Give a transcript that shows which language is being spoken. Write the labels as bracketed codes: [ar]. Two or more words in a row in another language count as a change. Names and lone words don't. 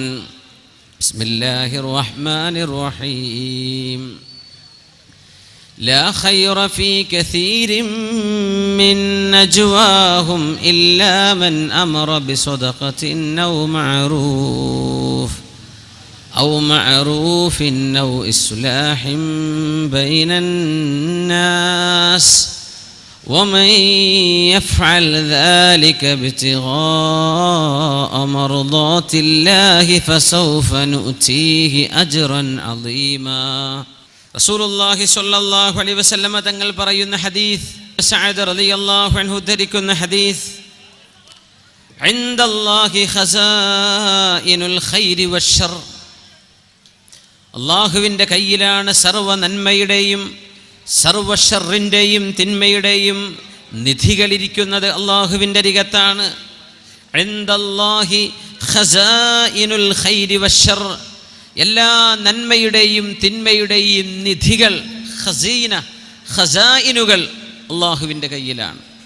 [ar] بسم الله الرحمن الرحيم. لا خير في كثير من نجواهم إلا من أمر بصدقة أو معروف أو معروف أو إصلاح بين الناس ومن يفعل ذلك ابتغاء مرضات الله فسوف نؤتيه أجرا عظيما. رسول الله صلى الله عليه وسلم [ml] തങ്ങൾ പറയുന്ന ഹദീസ്, സഅദ് [ar] رضي الله عنه [ml] ഉദ്ധരിക്കുന്ന ഹദീസ്, [ar] عند الله خزائن الخير والشر, [ml] അള്ളാഹുവിൻ്റെ കയ്യിലാണ് സർവ്വ നന്മയുടെയും സർവ്വ ഷർറിൻ്റെയും തിന്മയുടെയും നിധികളിരിക്കുന്നത്. അള്ളാഹുവിൻ്റെ അരികത്താണ്. [ar] عند الله خزائن الخير والشر, [ml] എല്ലാ നന്മയുടെയും തിന്മയുടെയും നിധികൾ, ഖസീന ഖസായിനുകൾ അള്ളാഹുവിൻ്റെ കയ്യിലാണ്.